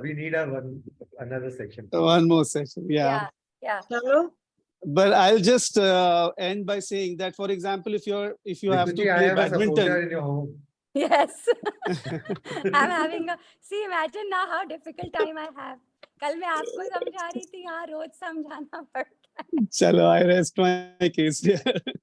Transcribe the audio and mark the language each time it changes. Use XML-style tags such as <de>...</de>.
<en>We need another section. One more session. Yeah. But I'll just end by saying that, for example, if you have to play badminton. In your home. Yes. I'm having imagine now how difficult time I have.</en> <hi>कल मैं आपको समझा रही थी, यहाँ रोज समझाना पड़ता है.</hi> <en>चलो, I rest my case here.</en>